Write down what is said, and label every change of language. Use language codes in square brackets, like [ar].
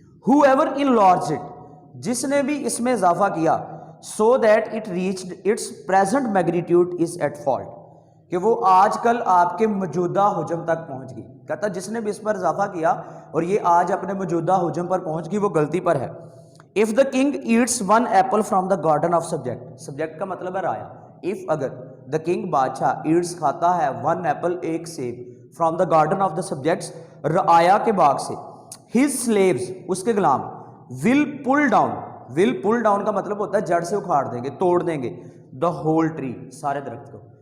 [en] whoever enlarged it [ur] جس نے بھی اس میں اضافہ کیا [en] so that it reached its present magnitude is at fault [ur] کہ وہ آج کل آپ کے موجودہ حجم تک پہنچ گئی. کہتا جس نے بھی اس پر اضافہ کیا اور یہ آج اپنے موجودہ حجم پر پہنچ گئی وہ غلطی پر ہے. [en] if the king eats one apple from the garden of subject [ur] کا مطلب ہے رایا. [en] if [ur] اگر [en] the king [ur] بادشاہ [en] eats [ur] کھاتا ہے [en] one apple [ur] ایک سیب [en] from the garden of the subjects [ur] رعایا کے باغ سے, [en] his slaves [ur] اس کے غلام [en] will pull down [ur] کا مطلب ہوتا ہے جڑ سے اکھاڑ دیں گے, توڑ دیں گے [en] the whole tree [ur] سارے درخت کو.